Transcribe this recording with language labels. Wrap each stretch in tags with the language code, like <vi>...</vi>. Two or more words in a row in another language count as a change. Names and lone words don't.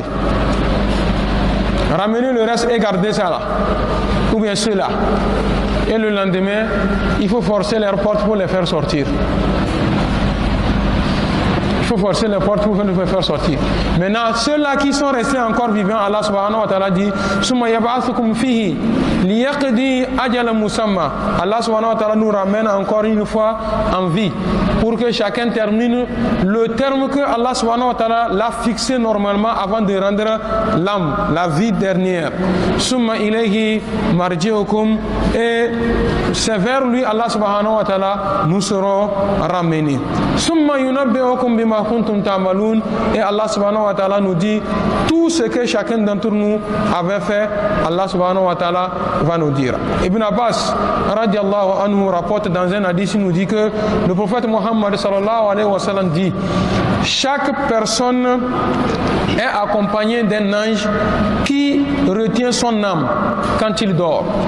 <fr>Ramenez le reste et gardez ça là. Ou bien ceux-là. Et le lendemain, il faut forcer leurs portes pour les faire sortir. Il faut forcer les portes pour les faire sortir. Maintenant, ceux-là qui sont restés encore vivants, Allah</fr> <ar>سبحانه وتعالى</ar> <fr>dit,</fr> <ar>ثم يبعثكم فيه ليقضى أجل مسمى.</ar> <fr>Allah</fr> <ar>سبحانه وتعالى</ar> <fr>nous ramène encore une fois en vie pour que chacun termine le terme que Allah</fr> <ar>سبحانه وتعالى</ar> <fr>l'a fixé normalement avant de rendre l'âme, la vie dernière.</fr> <ar>ثم إليه مرجعكم,</ar> <fr>et c'est vers lui, Allah</fr> <ar>سبحانه وتعالى,</ar> <fr>nous serons ramenés.</fr> <ar>ثم ينبئكم بما كنتم تعملون,</ar> <fr>et Allah</fr> <ar>سبحانه وتعالى</ar> <fr>nous dit tout ce que chacun d'entre nous avait fait. Allah</fr> <ar>سبحانه وتعالى</ar> <fr>va nous dire. Ibn Abbas</fr> <ar>رضي الله عنه</ar> <fr>rapporte dans un hadith, il nous dit que le prophète Muhammad</fr> <ar>صلى الله عليه وسلم</ar> <fr>dit, chaque personne est accompagnée d'un ange qui retient son âme quand il dort.</fr>